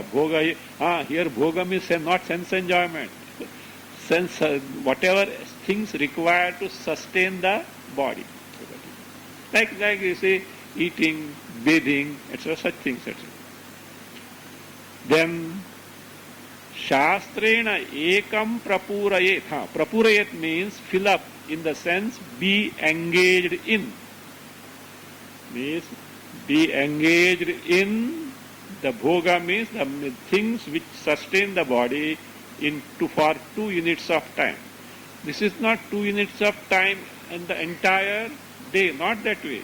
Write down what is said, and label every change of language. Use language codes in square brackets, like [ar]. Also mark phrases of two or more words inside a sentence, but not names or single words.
[en] Bhoga here bhoga means not sense enjoyment. Sense whatever things required to sustain the body. Like you say, eating, bathing, etc. such things, etc. Then [sa] Shastrena ekam prapurayet. [en] Prapurayet means fill up, in the sense be engaged in. Means be engaged in the bhoga means the things which sustain the body for 2 units of time. This is not 2 units of time in the entire day, not that way.